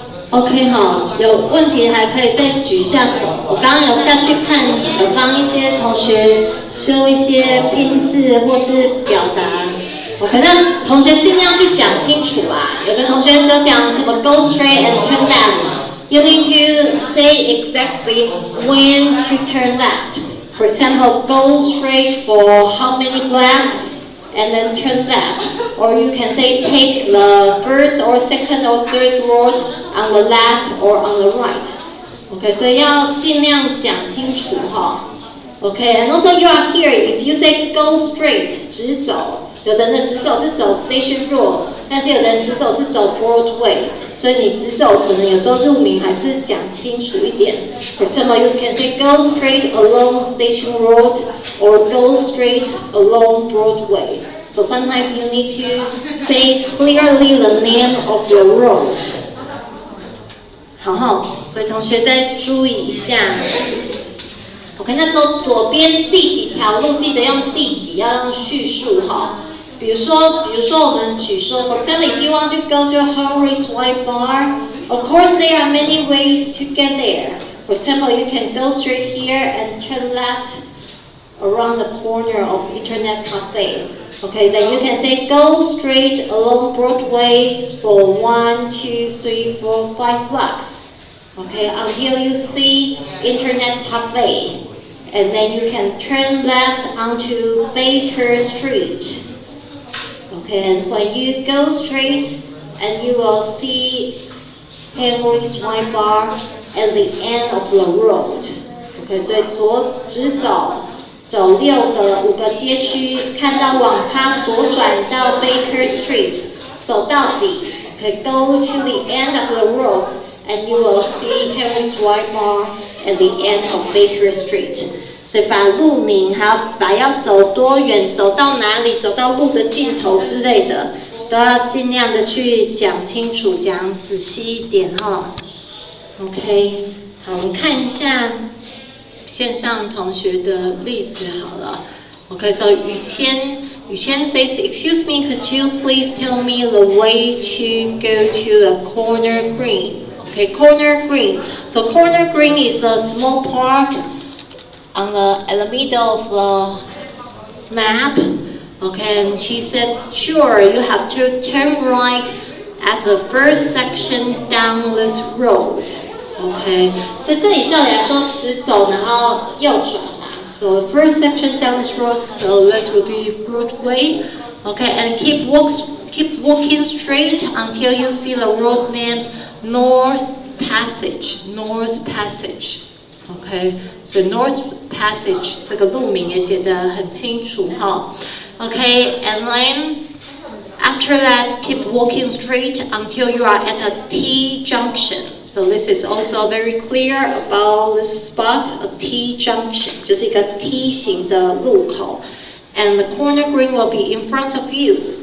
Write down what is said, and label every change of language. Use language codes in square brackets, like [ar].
[zh] OK 哈，有问题还可以再举下手。我刚刚有下去看，有帮一些同学修一些拼字或是表达。 OK， 那同学尽量去讲清楚啦。有的同学就讲什么 [en] go straight and turn left。You need to say exactly when to turn left. For example, go straight for how many blocks and then turn left. Or you can say take the first or second or third road on the left or on the right. OK， [zh] 所以要尽量讲清楚哈。 [en] OK， and also you are here. If you say go straight， [zh] 直走，有的人直走是走 Station Road， 但是有的人直走是走 Broadway， 所以你直走可能有时候路名还是讲清楚一点。 [en] For example, you can say go straight along Station Road or go straight along Broadway. So sometimes you need to say clearly the name of your road. [zh] 好，所以同学再注意一下。OK， 那走左边第几条路，记得用第几，要用序数哈。比如说我们举说 [en] ，for example, if you want to go to Horace White Bar, of course there are many ways to get there. For example, you can go straight here and turn left around the corner of Internet Cafe. Okay, then you can say go straight along Broadway for 1, 2, 3, 4, 5 blocks. Okay, until you see Internet Cafe. And then you can turn left onto Baker Street. Okay, and when you go straight, and you will see Henry's Wine Bar at the end of the road. [zh] Okay, 所以直走5个街区，看到网咖，左转到 Baker Street， 走到底。 [en] Okay, go to the end of the road, and you will see Henry's Wine Bar at the end of Baker Street. [zh] 所以把路名还要把要走多远，走到哪里，走到路的尽头之类的，都要尽量的去讲清楚，讲仔细一点哈。 OK， 好，我们看一下线上同学的例子好了。 [en] OK， so 雨谦 says, "Excuse me, could you please tell me the way to go to the corner green?" Okay, corner green. So corner green is a small park at the middle of the map. Okay, and she says, sure, you have to turn right at the first section down this road. [zh] Okay, 所以这里照理来说直走，然后右转啦。 [en] So the first section down this road, so that will be Broadway. Okay, and keep walking straight until you see the road named North Passage. North Passage. [zh] Okay, so North Passage 这个路名也写得很清楚哈。 [en] Okay, and then after that, keep walking straight until you are at a T junction. So this is also very clear about this spot, a T junction, [zh] 就是一个 T 型的路口。 [en] And the corner green will be in front of you.